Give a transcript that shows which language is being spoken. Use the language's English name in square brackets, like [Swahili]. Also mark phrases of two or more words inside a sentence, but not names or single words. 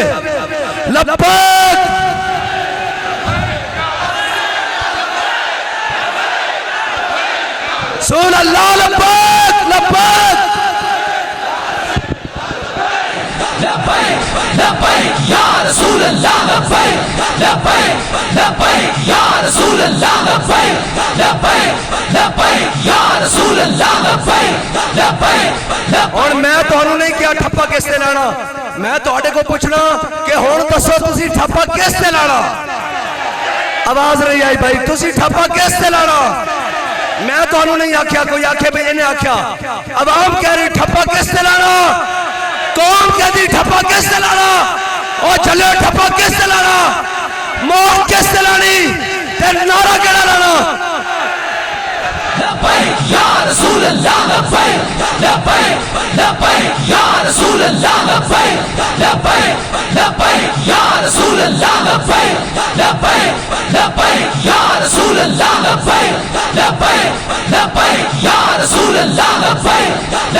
[Arabic] لبيك سن الله، لبيك لبيك لبيك يا رسول الله، لبيك لبيك لبيك يا رسول الله، لبيك لبيك لبيك يا رسول الله، لبيك لبيك. [Punjabi] اور میں تہانوں نہیں کیہا ٹھپہ کس تے لانا، میں تہاڈے کو پچھنا کہ ہن دسو تسی ٹھپہ کس تے لانا. آواز نہیں آئی بھائی، تسی ٹھپہ کس تے لانا. میں تہانوں نہیں آکھیا، کوئی آکھے بھائی انہاں آکھیا، عوام کہہ رہی ٹھپہ کس تے لانا، کون کہتی ٹھپہ کس تے لانا. اور چلو ٹھپہ کس تے لانا، موت کس تے لانی، تے نعرہ کہڑا لانا. [Arabic] لبيك يا رسول الله، لبيك لبيك لبيك يا رسول الله، لبيك لبيك لبيك يا رسول الله، لبيك لبيك لبيك يا رسول الله، لبيك لبيك لبيك يا رسول الله، لبيك